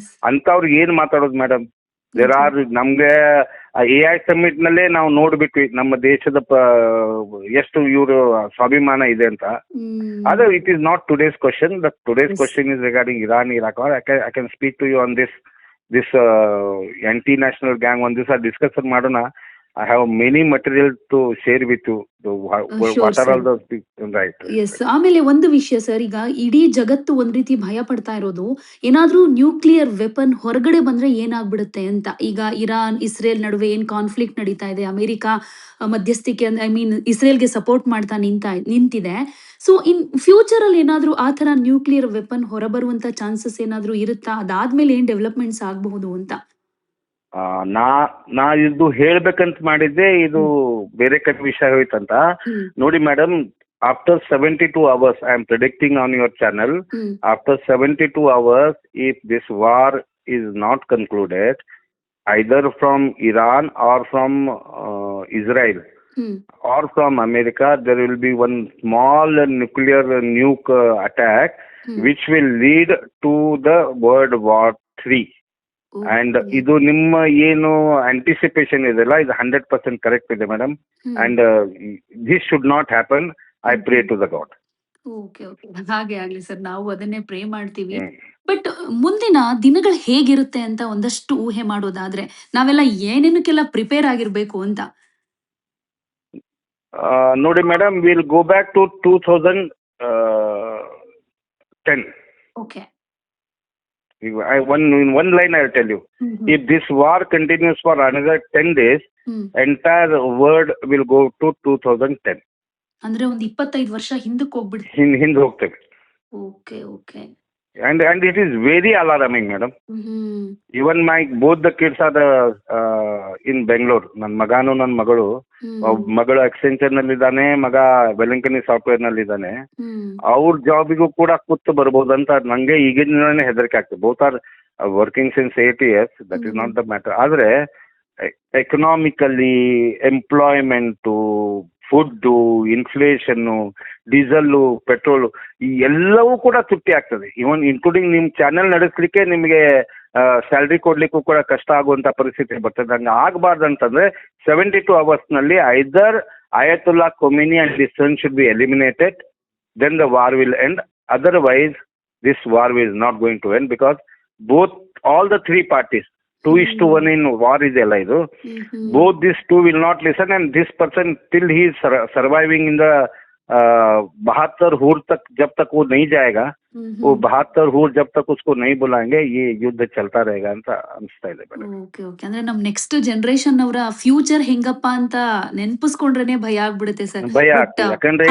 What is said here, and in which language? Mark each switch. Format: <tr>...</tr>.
<kn>ಅಂತವ್ರಿಗೆ ಏನ್ ಮಾತಾಡೋದು ಮೇಡಮ್?</kn> <en>there are</en> <kn>ನಮ್ಗೆ AI ಸಮಿಟ್ ನಲ್ಲೇ ನಾವು ನೋಡ್ಬಿಟ್ವಿ ನಮ್ಮ ದೇಶದ ಎಷ್ಟು ಇವರು ಸ್ವಾಭಿಮಾನ ಇದೆ ಅಂತ.</kn> <en>ಅದು it is not today's question. The today's question is regarding Iran, Iraq. I can speak to you on this anti national gang.</en> <kn>ಒಂದ್ ದಿವಸ ಡಿಸ್ಕಸ್ ಮಾಡೋಣ.</kn> <en>I have many material to share with you. What are all those things, right? Yes.</en> <kn>ಆಮೇಲೆ ಒಂದು ವಿಷಯ sir, ಈಗ ಇಡೀ ಜಗತ್ತು ಒಂದ್ ರೀತಿ ಭಯ ಪಡ್ತಾ ಇರೋದು ಏನಾದ್ರೂ ನ್ಯೂಕ್ಲಿಯರ್ ವೆಪನ್ ಹೊರಗಡೆ ಬಂದ್ರೆ ಏನಾಗ್ಬಿಡುತ್ತೆ ಅಂತ. ಈಗ ಇರಾನ್ ಇಸ್ರೇಲ್ ನಡುವೆ ಏನ್ ಕಾನ್ಫ್ಲಿಕ್ಟ್ ನಡೀತಾ ಇದೆ, ಅಮೆರಿಕ ಮಧ್ಯಸ್ಥಿಕೆ ಐ ಮೀನ್ ಇಸ್ರೇಲ್ಗೆ ಸಪೋರ್ಟ್ ಮಾಡ್ತಾ ನಿಂತಿದೆ. ಸೊ ಇನ್ ಫ್ಯೂಚರ್ ಅಲ್ಲಿ ಏನಾದ್ರೂ ಆ ತರ ನ್ಯೂಕ್ಲಿಯರ್ ವೆಪನ್ ಹೊರಬರುವಂತ ಚಾನ್ಸಸ್ ಏನಾದ್ರೂ ಇರುತ್ತಾ? ಅದಾದ್ಮೇಲೆ ಏನ್ ಡೆವಲಪ್ಮೆಂಟ್ಸ್ ಆಗಬಹುದು ಅಂತ? ನಾ ಇದು ಹೇಳ್ಬೇಕಂತ ಮಾಡಿದ್ದೆ, ಇದು ಬೇರೆ ಕಡೆ ವಿಷಯ ಹೋಯ್ತಂತ. ನೋಡಿ madam,</kn> <en>after 72 hours, I am predicting on your channel, after 72 hours, if this war is not concluded, either from Iran or from Israel or from America, there will be one small nuclear nuke attack which will lead to the World War III.</en> <kn>And ಇದು ನಿಮ್ಮ ಏನು anticipation ಇದೆಲ್ಲ ಇದು 100% correct ಇದೆ madam.</kn> <en>And this should not happen. I pray to the God.</en> <kn>Okay, ಹಾಗೆ ಆಗ್ಲಿ sir, ನಾವು ಅದನ್ನೇ ಪ್ರೇ ಮಾಡ್ತೀವಿ. ಬಟ್ ಮುಂದಿನ ದಿನಗಳು ಹೇಗಿರುತ್ತೆ ಅಂತ ಒಂದಷ್ಟು ಊಹೆ ಮಾಡೋದಾದ್ರೆ ನಾವೆಲ್ಲ ಏನೇನಕ್ಕೆಲ್ಲ ಪ್ರಿಪೇರ್ ಆಗಿರ್ಬೇಕು ಅಂತ?</kn> <en>ನೋಡಿ madam, will go back to 2010. Okay. In one line I'll tell you, if this war continues for another 10 days, entire world will go to 2010.</en> <kn>ಅಂದ್ರೆ ಒಂದು 25 ವರ್ಷ ಹಿಂದಕ್ಕೆ ಹೋಗ್ಬಿಡ್ತೀವಿ. ಹಿಂದೆ ಹೋಗ್ತೇವೆ. Okay.</kn> <en>And it is very alarming, madam. Even both the kids are in Bangalore.</en> <kn>ನನ್ನ ಮಗನು ನನ್ನ ಮಗಳು. ಮಗಳು ಅಕ್ಸೆಂಚರ್ ನಲ್ಲಿ ಇದ್ದಾನೆ, ಮಗ ವೆಲಂಕನಿ ಸಾಫ್ಟ್ವೇರ್ ನಲ್ಲಿ ಇದ್ದಾನೆ. ಅವ್ರ ಜಾಬಿಗೂ ಕೂಡ ಕೂತು ಬರ್ಬೋದಂತ ನಂಗೆ ಈಗಿನ ಹೆದರಿಕೆ ಆಗ್ತದೆ.</kn> <en>Both are working since 8 years. That is not the matter.</en> <kn>ಆದ್ರೆ economically, employment, food, inflation, diesel, petrol, ಈ ಎಲ್ಲವೂ ಕೂಡ ತುಟ್ಟಿ ಆಗ್ತದೆ. ಇವನ್ ಇನ್ಕ್ಲೂಡಿಂಗ್ ನಿಮ್ ಚಾನೆಲ್ ನಡೆಸಲಿಕ್ಕೆ ನಿಮಗೆ ಸ್ಯಾಲ್ರಿ ಕೊಡ್ಲಿಕ್ಕೂ ಕೂಡ ಕಷ್ಟ ಆಗುವಂತ ಪರಿಸ್ಥಿತಿ ಬರ್ತದೆ. ಹಂಗೆ ಆಗಬಾರ್ದು ಅಂತಂದ್ರೆ</kn> <en>72 hours ನಲ್ಲಿ either Ayatollah Khomeini and his son should be eliminated, then the war will end. Otherwise, this war is not going to end because all the three parties, 2:1 in war is alive. Both these two will not listen, and this person till he is surviving in the</en> <hi>72 हूर तक जब तक वो नहीं जाएगा, वो 72 हूर जब तक उसको नहीं बुलाएंगे ये युद्ಧ चलता रहेगा</hi> <kn>ಅಂತ ಅನಿಸ್ತಾ ಇದೆ ಮೇಡಮ್. ಓಕೆ ಓಕೆ ಅಂದ್ರೆ ನಮ್ ನೆಕ್ಸ್ಟ್ ಜನರೇಷನ್ ಅವರ ಫ್ಯೂಚರ್ ಹೆಂಗಪ್ಪ ಅಂತ ನೆನ್ಪಿಸ್ಕೊಂಡ್ರೇನೆ ಭಯ ಆಗ್ಬಿಡುತ್ತೆ ಸರ್. ಭಯ</kn> <en>but</en> <kn>ಆಗ್ತದೆ ಯಾಕಂದ್ರೆ</kn>